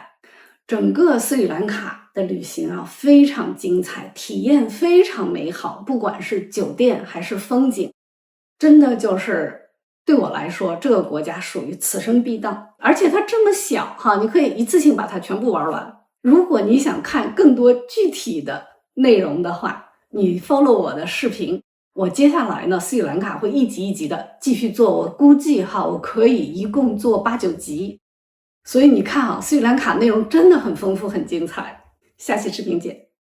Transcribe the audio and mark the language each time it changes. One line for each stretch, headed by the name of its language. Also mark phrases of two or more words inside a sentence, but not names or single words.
Chinese: 整個斯里蘭卡的旅行啊，非常精彩，體驗非常美好，不管是酒店還是風景，真的就是對我來說，這個國家屬於此生必到。而且它這麼小哈，你可以一次性把它全部玩完。如果你想看更多具體的內容的話，你 follow 我的視頻，我接下來呢，斯里蘭卡會一集一集的繼續做，我估計哈，我可以一共做8、9集。所以你看啊，斯里蘭卡內容真的很豐富，很精彩。下期視頻見。